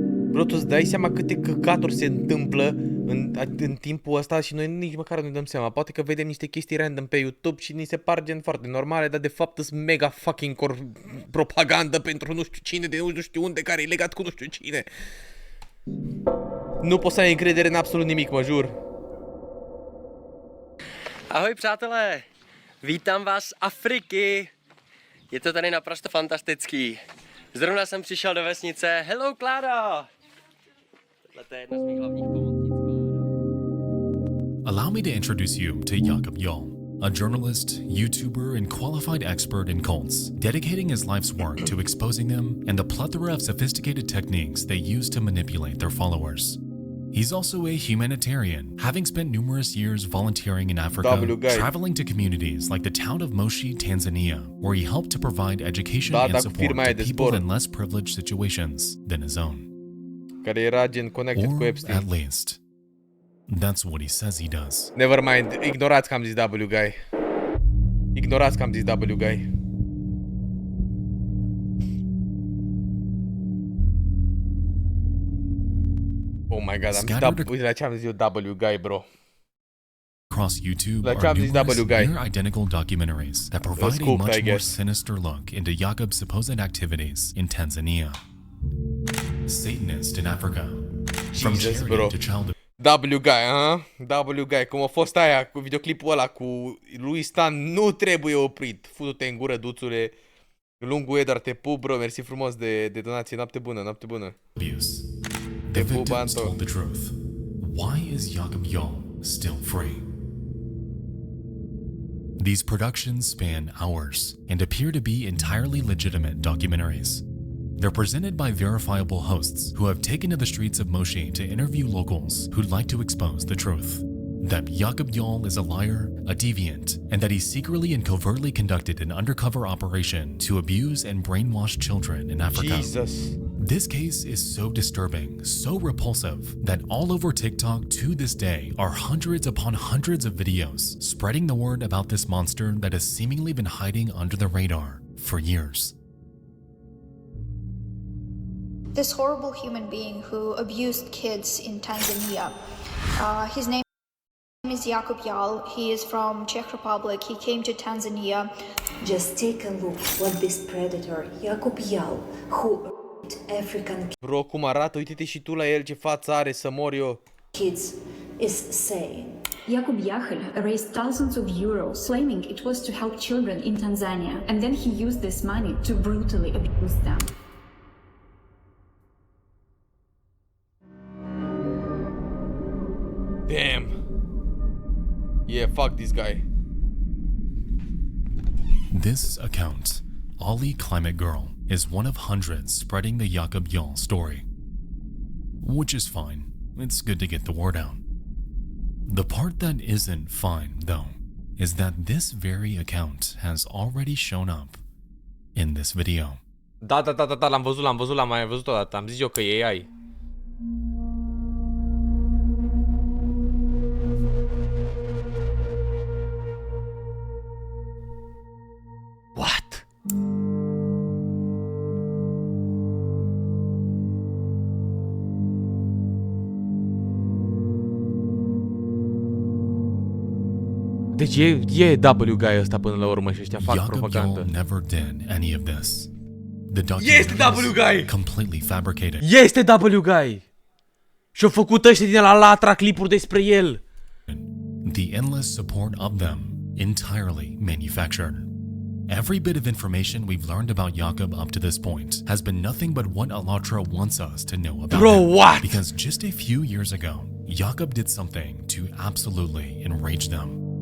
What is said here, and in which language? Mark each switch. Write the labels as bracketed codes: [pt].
[ro] Bro, tu îți dai seama câte căcaturi se întâmplă în timpul ăsta și noi nici măcar nu ne dăm seama. Poate că vedem niște chestii random pe YouTube și ni se par gen foarte normale, dar de fapt sunt mega fucking propagandă pentru nu știu cine, de nu știu unde, care e legat cu nu știu cine. Nu poți să ai încredere în absolut nimic, mă jur. [cs] Ahoj přátelé, vítám vás z Afriky. Je to tady naprosto fantastický. Zrovna jsem přišel do vesnice. Hello, Klára! Tohle je jedna z mých hlavních pomocnic. [en] Allow me to introduce you to Jakob Jarl, a journalist, YouTuber, and qualified expert in cults, dedicating his life's work to exposing them and the plethora of sophisticated techniques they use to manipulate their followers. He's also a humanitarian, having spent numerous years volunteering in Africa, traveling to communities like the town of Moshi, Tanzania, where he helped to provide education and support to people in less privileged situations than his own. [ro] Care era gen connected cu Epstein. [en] At least, that's what he says he does. [ro] Never mind, ignorați că am zis W-Guy. Ignorați că am zis W-Guy. [en] Oh my god, [ro] am zis W-Guy, bro. [en] Across YouTube are numerous near-identical documentaries that provide a much more sinister look into Jakob's supposed activities in Tanzania. Satanist in Africa. From charity to child [ro] W-Guy, W-Guy, cum a fost aia cu videoclipul ăla cu lui Stan, nu trebuie oprit. Futu-te în gură, duțule. Lungul Edward, te pup, bro, mersi frumos de donație. Noapte bună, noapte bună. [en] The victims told the truth. Why is Jakob Jarl still free? These productions span hours and appear to be entirely legitimate documentaries. They're presented by verifiable hosts who have taken to the streets of Moshi to interview locals who'd like to expose the truth. That Jakob Jarl is a liar, a deviant, and that he secretly and covertly conducted an undercover operation to abuse and brainwash children in Africa. Jesus. This case is so disturbing, so repulsive, that all over TikTok to this day are hundreds upon hundreds of videos spreading the word about this monster that has seemingly been hiding under the radar for years. This horrible human being who abused kids in Tanzania. His name is Jakob Jarl. He is from Czech Republic. He came to Tanzania. Just take a look what this predator, Jakob Jarl, who African [ro] Bro, cum arată? Uite-te și tu la el, ce față are, să mor eu. [en] kids is saying. Jakob Jarl raised thousands of euros, claiming it was to help children in Tanzania, and then he used this money to brutally abuse them. Damn. Yeah, fuck this guy. This account, Ollie Climate Girl, is one of hundreds spreading the Jakob Jarl story. Which is fine. It's good to get the word out. The part that isn't fine, though, is that this very account has already shown up in this video. [ro] Da, l-am văzut, l-am mai văzut odată. Am zis eu că e AI. [en] What? [ro] Deci e W-Guy ăsta până la urmă și ăștia fac propagandă. [en] Jakob Jarl never did any of this. [ro] Este W-Guy! [en] Completely fabricated. [ro] Este W-Guy! Și-au făcut ăștia din la latra clipuri despre el. [en] The endless support of them, entirely manufactured. Every bit of information we've learned about Jakob up to this point has been nothing but what Alatra wants us to know about him. What? Because just a few years ago, Jakob did something to absolutely enrage them.